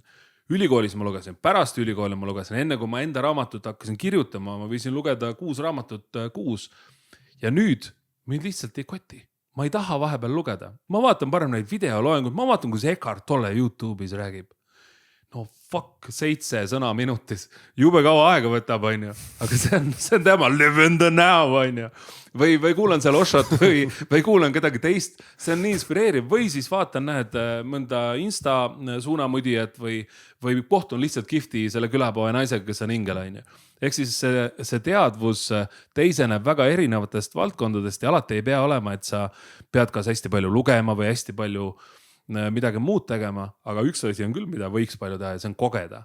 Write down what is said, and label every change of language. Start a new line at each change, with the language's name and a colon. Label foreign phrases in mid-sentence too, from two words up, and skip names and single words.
Estonian: Ülikoolis ma lugesin, pärast ülikooli ma lugesin, enne kui ma enda raamatut hakkasin kirjutama, ma võisin lugeda 6 raamatut kuus. Ja nüüd mind lihtsalt ei koti. Ma ei taha vahepeal lugeda. Ma vaatan parem neid videoloenguid, ma vaatan, kus Eckhart Tolle YouTube'is räägib. No fuck, 7 sõna minutis. Jube kaua aega võtab, on ju. Aga see on tema
English: live in the now,
Estonian: on ju. Või kuulan seal Oshot või kuulan kedagi teist. See on nii inspireeriv. Või siis vaatan, näed, mõnda Insta suunamudijat või kohtun lihtsalt kihvti selle külapoe naisega, kes on ingel, on ju. Ehk siis see teadvus teiseneb väga erinevatest valdkondadest ja alati ei pea olema, et sa pead kas hästi palju lugema või hästi palju midagi muud tegema, aga üks asi on küll, mida võiks palju teha ja see on kogeda.